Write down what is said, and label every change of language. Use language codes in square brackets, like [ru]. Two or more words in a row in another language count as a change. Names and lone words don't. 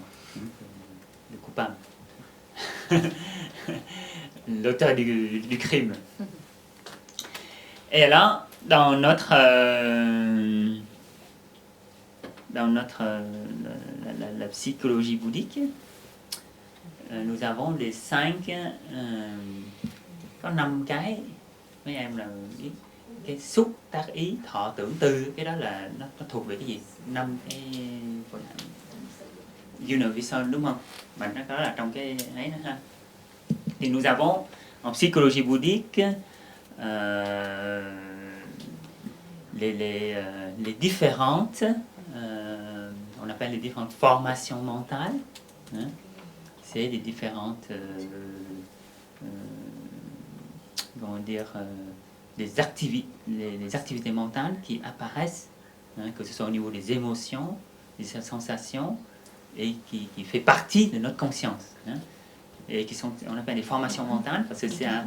[fr] Le coupable. L'auteur du crime. Et là, dans notre la psychologie bouddhique, nous avons les 5 [vi] có 5 cái mấy em là cái xúc tác ý thọ tưởng tư, cái đó là nó thuộc về cái gì, 5 cái universal đúng không, mà nó đó là trong cái ấy đó ha. [fr] Thì nous avons en psychologie bouddhique les différentes on appelle les différentes formations mentales, hein? C'est les différentes comment dire les activités mentales qui apparaissent, hein, que ce soit au niveau des émotions, des sensations, et qui fait partie de notre conscience, hein, et qui sont, on appelle les formations mentales, parce que c'est